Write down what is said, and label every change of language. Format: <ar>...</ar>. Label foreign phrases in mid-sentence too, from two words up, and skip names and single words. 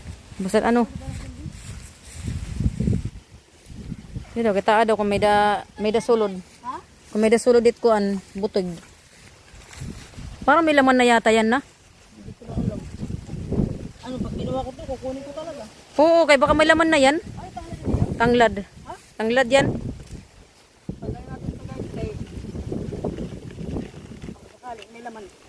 <tl>Basta ano.</tl> <hil>Dito kita daw kung may da sulod. Ha? Kung may da sulod dit kuan butog.</hil> <tl>Parang may laman na yata yan na. Hindi ko na alam. Ano, pag ginawa ko to, kukunin ko talaga. Oo, kay baka may laman na yan. Ay, tanglad yan. Tanglad. Ha? Tanglad yan. Pagkain natin ito guys, kay... Sakali, may laman.</tl>